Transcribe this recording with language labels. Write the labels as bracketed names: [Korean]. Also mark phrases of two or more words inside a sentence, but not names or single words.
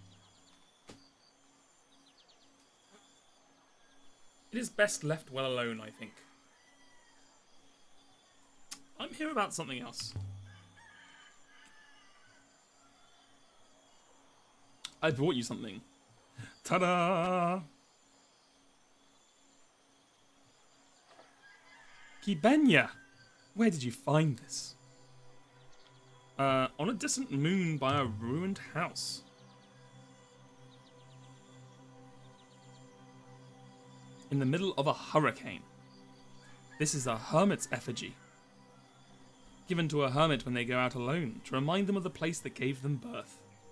[English] It is best left well alone, I think. I'm here about something else. I brought you something. Ta-da! Kibenya! Where did you find this? On a distant moon by a ruined house. In the middle of a hurricane. This is a hermit's effigy. Given to a hermit when they go out alone, to remind them of the place that gave them birth.